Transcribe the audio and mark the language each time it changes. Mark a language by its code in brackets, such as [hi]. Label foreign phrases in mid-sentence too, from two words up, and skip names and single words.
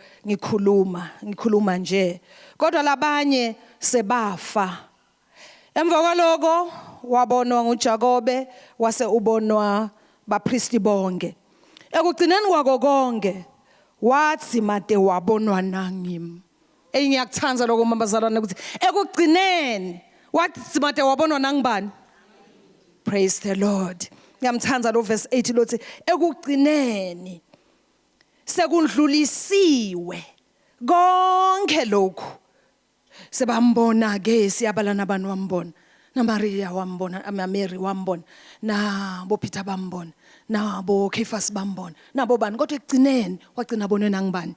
[ss] ngikhuluma nje kodwa labanye sebafa Emva kwaloko wabonwa nguJakobe wase ubonwa bapristi bonke. Ekugcineni kwako konke wathi made wabonwa nangimi. Ngiyakuthanza lokho mambazalwane ukuthi ekugcineni wathi made wabonwa nangibani. [en] Praise the Lord. [ss] Ngiyamthanza lo verse 8 lothi ekugcineni sekundlulisiwe konke lokhu. Sebambona ke siyabala nabantu wambona. Na Maria wambona, Mary wambona, na bo Peter bambona, na bo Cephas bambona, na bo bani kodwa ekugcineni wagcina bonwe nangibani.